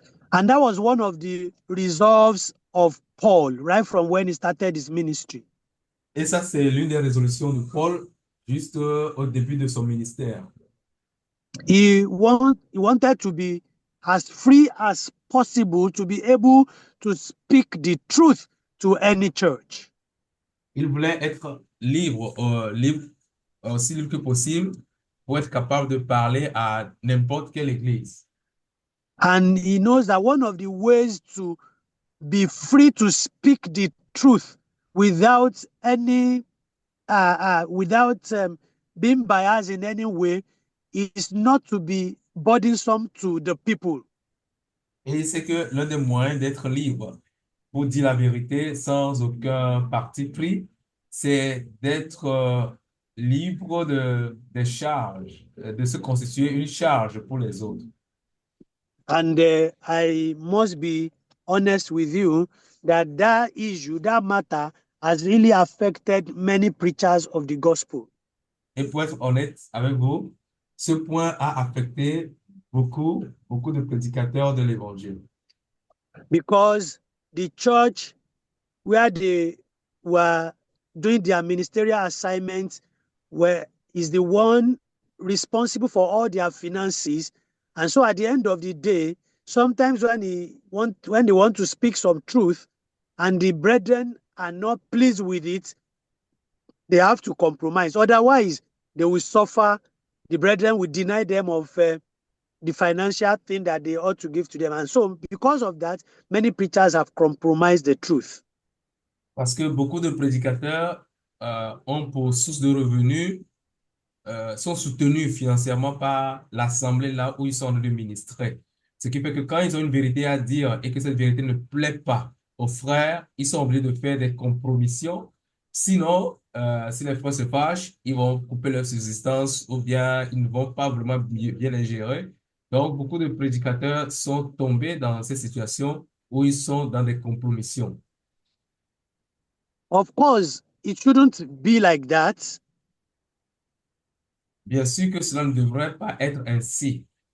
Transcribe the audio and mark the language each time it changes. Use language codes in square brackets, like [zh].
[en] And that was one of the resolves of Paul, right from when he started his ministry. [fr] Et ça, c'est l'une des résolutions de Paul, juste au début de son ministère. [en] He wanted to be as free as possible to be able to speak the truth to any church. [fr] Il voulait être libre, aussi libre que possible, pour être capable de parler à n'importe quelle église. [en] And he knows that one of the ways to be free to speak the truth without any being biased in any way is not to be burdensome to the people. [fr] Et c'est que l'un des moyens d'être libre pour dire la vérité sans aucun parti pris, c'est d'être libre des charges, de se constituer une charge pour les autres. [en] And I must be honest with you that issue, that matter, has really affected many preachers of the gospel. [fr] Et pour être honnête avec vous, ce point a affecté beaucoup de prédicateurs de l'évangile. [en] Because the church where they were doing their ministerial assignments is the one responsible for all their finances. And so at the end of the day, sometimes when they want to speak some truth and the brethren are not pleased with it, they have to compromise. Otherwise, they will suffer. The brethren will deny them of the financial thing that they ought to give to them. And so because of that, many preachers have compromised the truth. [fr] Parce que beaucoup de prédicateurs ont pour source de revenus, sont soutenus financièrement par l'assemblée là où ils sont en train de ministrer. Ce qui fait que quand ils ont une vérité à dire et que cette vérité ne plaît pas aux frères, ils sont obligés de faire des compromissions. Sinon, si les frères se fâchent, ils vont couper leur subsistance ou bien ils ne vont pas vraiment bien les gérer. Donc, beaucoup de prédicateurs sont tombés dans ces situations où ils sont dans des compromissions. [en] Of course, it shouldn't be like that. [fr] Bien sûr que cela ne devrait pas être ainsi.